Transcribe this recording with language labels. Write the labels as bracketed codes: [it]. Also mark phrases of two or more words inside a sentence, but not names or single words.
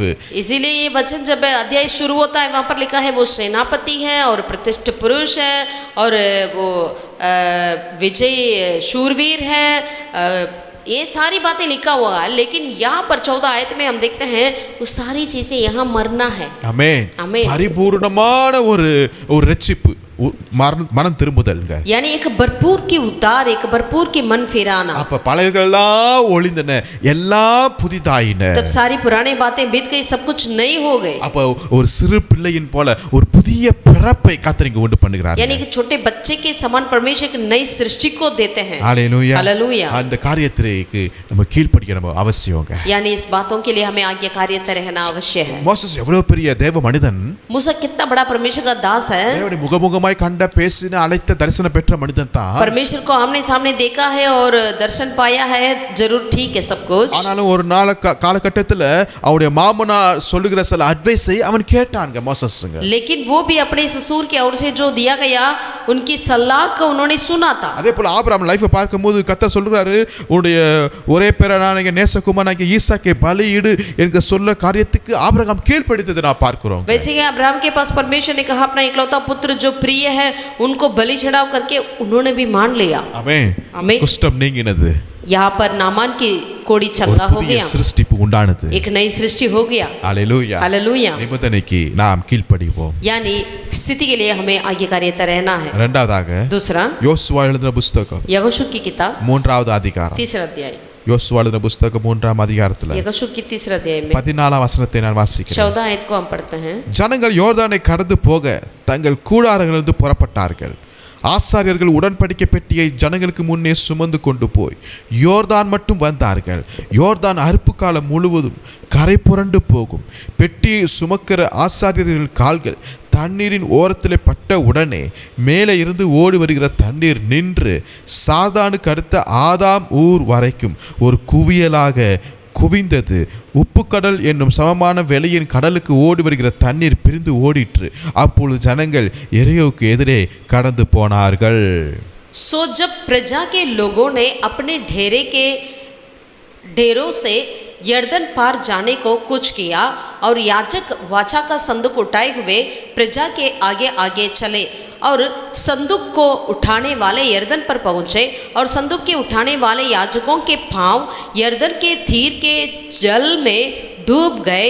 [hi] इसीलिए ये वचन जब अध्याय शुरू होता है वहां पर लिखा है वो सेनापति है और प्रतिष्ठित पुरुष है और वो विजय शूरवीर है. ये सारी बातें लिखा हुआ है लेकिन यहाँ पर 14 आयत में हम देखते हैं वो सारी चीजें यहाँ मरना है. [ta] ஆமென். ஆமென். பரிபூர்ணமான ஒரு ரட்சிப்பு மனம் திரும்புதல்ங்க. [hi] यानी एक भरपूर की उद्धार, एक भरपूर की मन फिराना. [ta] அப்ப பழையவர்களெல்லாம் ஒளிந்தன, எல்லாம் புதிதாயின. [hi] तब सारी पुरानी बातें बीत गई, सब कुछ नई हो गई. [ta] அப்ப ஒரு சிறு பிள்ளையின் போல ஒரு புதிய பிறப்பை கர்த்தர் இங்க உண்டு பண்ணுகிறார். [hi] यानी कि छोटे बच्चे के समान परमेश्वर एक नई सृष्टि को देते हैं. हालेलुया हालेलुया. [ta] அந்த காரியத்திற்கு நம்ம கீழ்ப்படிய நம்ம அவசியங்க. [hi] यानी इस बातों के लिए हमें आज्ञाकारिता रहना आवश्यक है. [ta] மோசஸ் எவ்வளவு பெரிய தேவ மனிதன். [hi] मूसा कितना बड़ा परमेश्वर का दास है. [ta] தேவனுடைய முகமுகமாய் கண்ட பேசின அழைத்த தரிசனம் பெற்ற மனிதன் தான். [hi] परमेश्वर को आमने सामने देखा है और दर्शन पाया है. जरूर ठीक है सब कुछ. [ta] ஆனாலும் ஒரு காலகட்டத்துல அவருடைய மாமனார் சொல்லுகிற சில அட்வைஸை அவன் கேட்டாங்க மோசஸ்ங்க. [hi] लेकिन वो भी अपने ससुर की ओर से जो दिया गया उनकी सलाह को उन्होंने सुना था. [ta] அதே போல ஆபிரகாம் லைஃபை பார்க்கும்போது கர்த்தர் சொல்றாரு உன்னுடைய ஒரே பேரனாகிய நேசகுமாரனாகிய ஈசாக்கை பலியிடு என்கிற சொல்ல காரியத்துக்கு ஆபிரகாம் கீழ்ப்படித்ததை நான் பார்க்கிறோம். [hi] वैसे ही अब्राहम के पास परमेश्वर ने कहा अपना इकलौता पुत्र जो प्रिय है उनको बलि चढ़ाव करके उन्होंने भी मान लिया. [ta] ஆமென். [hi] आमीन. [ta] குஷ்டம் நீங்கினது. [hi] यहाँ पर नामान की कोड़ी चंगा हो [ta] புதிய [hi] गया. [ta] சிருஷ்டிப்பு உண்டானது. [hi] एक नई सृष्टि हो गया. हालेलुया. हालेलुया. [ta] நிபந்தனைக்கு நாம் கீழ்ப்படிவோம். [hi] यानी स्थिति के लिए हमें आज्ञाकारिता रहना है. [ta] இரண்டாவதாக [hi] दूसरा [ta] யோசுவா எழுதின புத்தகம் [hi] यहोशू की किताब [ta] 3வது அதிகாரம். [hi] 3रा अध्याय. [ta] யோசுவா எழுதின புத்தகம் 3ஆம் அதிகாரத்துல [hi] यहोशू की 3रा अध्याय में [ta] 14ஆம் வசனத்தை நான் வாசிக்கிறேன். [hi] 14 आयत को हम पढ़ते हैं. [ta] ஜனங்கள் யோர்தானை கடந்து போக தங்கள் கூடாரங்களிலிருந்து புறப்பட்டார்கள். ஆசாரியர்கள் உடன்படிக்கை பெட்டியை ஜனங்களுக்கு முன்னே சுமந்து கொண்டு போய் யோர்தான் மட்டும் வந்தார்கள். யோர்தான் அறுப்பு காலம் முழுவதும் கரை புரண்டு போகும். பெட்டியை சுமக்கிற ஆசாரியர்கள் கால்கள் தண்ணீரின் ஓரத்தில் பட்ட உடனே மேலே இருந்து ஓடி வருகிற தண்ணீர் நின்று சாதானுக்கு அடுத்த ஆதாம் ஊர் வரைக்கும் ஒரு குவியலாக குவிந்தது. உப்பு கடல் என்னும் சமமான வெளியின் கடலுக்கு ஓடி வருகிற தண்ணீர் பிரிந்து ஓடிற்று. அப்பொழுது ஜனங்கள் எரியோவுக்கு எதிரே கடந்து போனார்கள். [hi] सो जब प्रजा के लोगों ने अपने डेरों से यर्दन पार जाने को कुछ किया और याजक वाचा का संदूक उठाए हुए प्रजा के आगे आगे चले और संदूक को उठाने वाले यर्दन पर पहुँचे और संदूक के उठाने वाले याजकों के पांव यर्दन के तीर के जल में डूब गए।